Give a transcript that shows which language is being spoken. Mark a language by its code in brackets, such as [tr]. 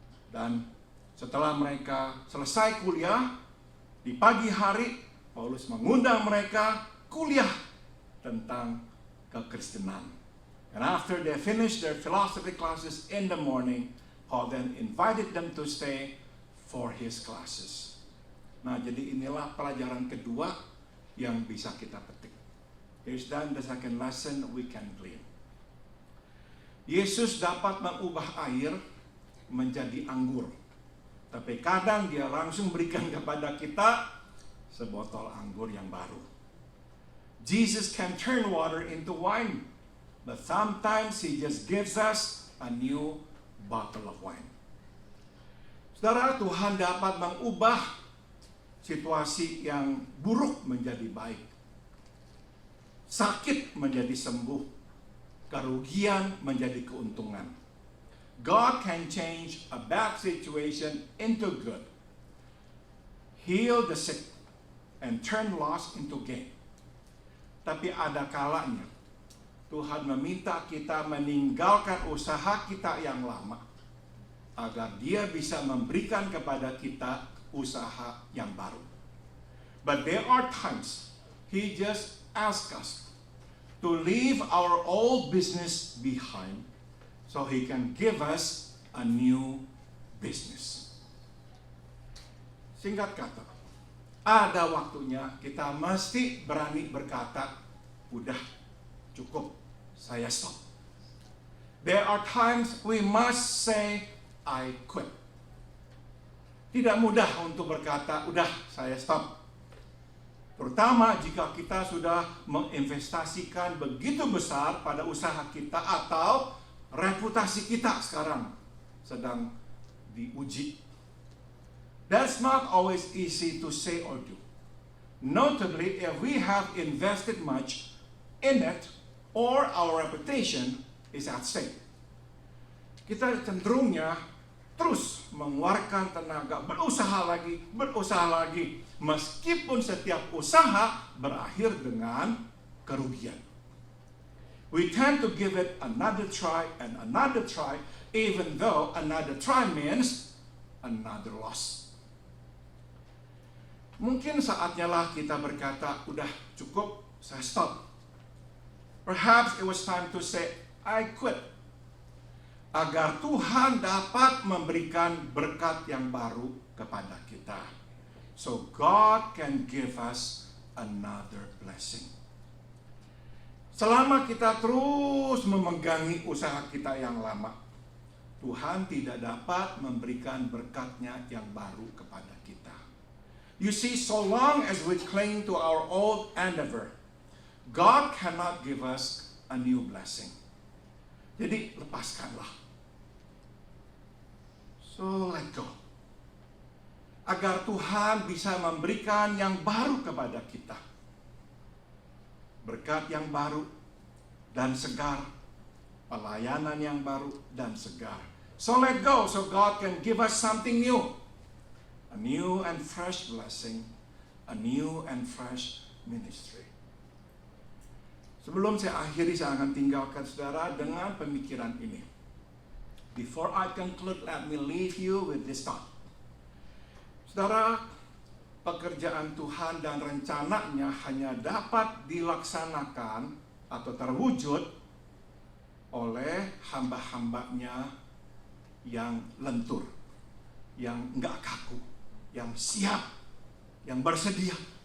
[id] Dan setelah mereka selesai kuliah, di pagi hari Paulus mengundang mereka kuliah tentang kekristenan. [en] And after they finished their philosophy classes in the morning, Paul then invited them to stay for his classes. [id] Nah, jadi inilah pelajaran kedua yang bisa kita petik. [en] Here's then the second lesson we can glean. [id] Yesus dapat mengubah air menjadi anggur. Tapi kadang dia langsung berikan kepada kita sebotol anggur yang baru. [en] Jesus can turn water into wine, but sometimes he just gives us a new bottle of wine. [id] Saudara, Tuhan dapat mengubah situasi yang buruk menjadi baik, sakit menjadi sembuh, kerugian menjadi keuntungan. [en] God can change a bad situation into good, heal the sick, and turn loss into gain. [id] Tapi ada kalanya Tuhan meminta kita meninggalkan usaha kita yang lama agar Dia bisa memberikan kepada kita usaha yang baru. [en] But there are times He just asks us to leave our old business behind so He can give us a new business. [id] Singkat kata, ada waktunya kita mesti berani berkata, udah cukup, saya stop. [en] There are times we must say, I quit. [id] Tidak mudah untuk berkata, udah saya stop. Terutama jika kita sudah menginvestasikan begitu besar pada usaha kita atau reputasi kita sekarang sedang diuji. [en] That's not always easy to say or do. Notably, if we have invested much in it or our reputation is at stake. [id] Kita cenderungnya terus mengeluarkan tenaga, berusaha lagi, meskipun setiap usaha berakhir dengan kerugian. [en] We tend to give it another try and another try, even though another try means another loss. [id] Mungkin saatnya lah kita berkata, udah cukup, saya stop. [en] Perhaps it was time to say, I quit. [id] Agar Tuhan dapat memberikan berkat yang baru kepada kita. [en] So God can give us another blessing. [id] Selama kita terus memegangi usaha kita yang lama, Tuhan tidak dapat memberikan berkatnya yang baru kepada kita. [en] You see, so long as we cling to our old endeavor, God cannot give us a new blessing. [id] Jadi lepaskanlah. [en] So let go. [id] Agar Tuhan bisa memberikan yang baru kepada kita. Berkat yang baru dan segar. Pelayanan yang baru dan segar. [en] So let go so God can give us something new. A new and fresh blessing. A new and fresh ministry. [id] Sebelum saya akhiri, saya akan tinggalkan saudara dengan pemikiran ini. [en] Before I conclude, let me leave you with this thought. [id] Saudara, pekerjaan Tuhan dan rencananya hanya dapat dilaksanakan atau terwujud oleh hamba-hambanya yang lentur, yang enggak kaku, yang siap, yang bersedia.